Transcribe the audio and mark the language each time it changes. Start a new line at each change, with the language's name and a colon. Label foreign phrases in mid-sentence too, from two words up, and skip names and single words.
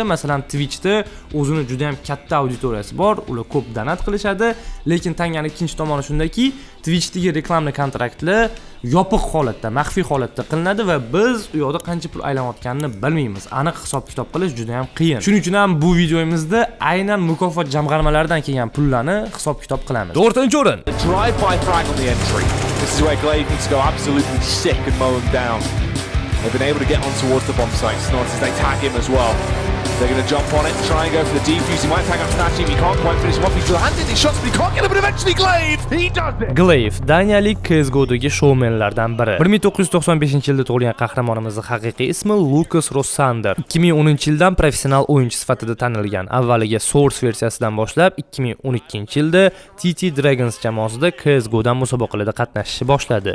Uzbek: Masalan, Twitchda o'zini juda ham katta auditoriyasi bor, ular ko'p donat qilishadi, lekin tanganing ikkinchi tomoni shundaki, Twitchdagi reklamni kontraktlar yopiq holatda, maxfiy holatda qilinadi va biz u yoqda qancha pul aylanayotganini bilmaymiz. Aniq hisob-kitob qilish juda ham qiyin. Shuning uchun ham bu videomizda aynan mukofot jamg'armalaridan kelgan pullarni hisob-kitob qilamiz. 4-o'rin.
English: Drive-by frag on the entry. This is where Glade needs to go absolutely sick and mow him down. They've been able to get on towards the bomb site. Snods as they tag him as well. They're going to jump on it, try and go for the defuse. He might tag up Snatch him, he can't quite finish him off. He's landed his shots, but he can't get him, but eventually Glaive! He does it!
Uzbek: Glaive, daniyalik CSGO'dagi showmenlardan biri. 1995-yilda tug'ilgan qahramonimizning haqiqiy ismi Lucas Rossander. 2010-yildan professional o'yinchi sifatida tanilgan. Avvaliga Source versiyasidan boshlab 2012-yilda TT Dragons jamoasida CSGO'dan musobaqalarda qatnashishni boshladi.